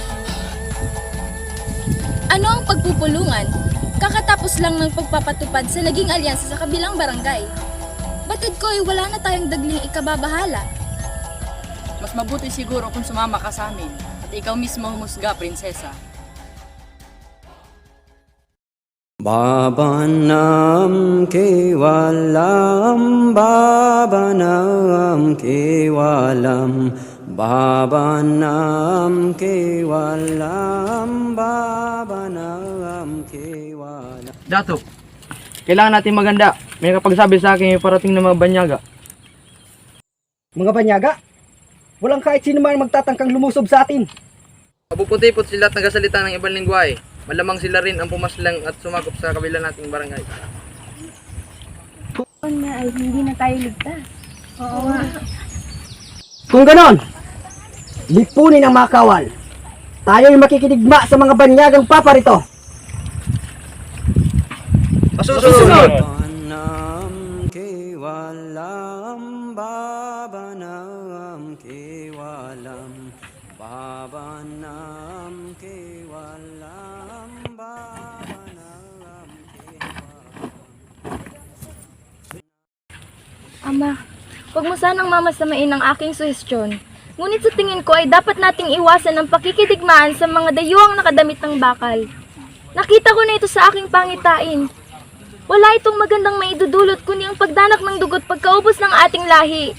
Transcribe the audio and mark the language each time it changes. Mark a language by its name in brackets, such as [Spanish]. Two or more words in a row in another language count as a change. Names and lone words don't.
[Filipino] Ano ang pagpupulungan? Kakatapos lang ng pagpapatupad sa naging alyansa sa kabilang barangay. Batid ko ay wala na tayong dagling ikababahala. Mas mabuti siguro kung sumama ka sa amin at ikaw mismo humusga, prinsesa. [Sanskrit] भवनम् केवलम्, भवनम् केवलम्, भवनम् केवलम्, भवनम् केवलम्. [Filipino] Dato, kailangan natin maganda. May kapagsabi sa akin yung parating na mga banyaga. Mga banyaga? Walang kahit sino man magtatangkang lumusob sa atin. Mapuputi-put sila at nagasalita ng ibang lingwahe. Malamang sila rin ang pumaslang at sumakop sa kabila nating barangay. Kung na ay hindi na tayo ligtas. Oo nga. Kung ganon, lipunin ang mga kawal. Tayo'y makikidigma sa mga banyagang paparito. Pasusunod! [Sanskrit] भवनम् केवलम्, भवनम् केवलम्, भवनम् केवलम्, भवनम् केवलम्. [Filipino] Ama, huwag mo sanang mamasamain ang aking suhestyon. Ngunit sa tingin ko ay dapat nating iwasan ang pakikidigmaan sa mga dayuhang nakadamit ng bakal. Nakita ko na ito sa aking pangitain. Wala itong magandang maidudulot kundi ang pagdanak ng dugot pagkaubos ng ating lahi.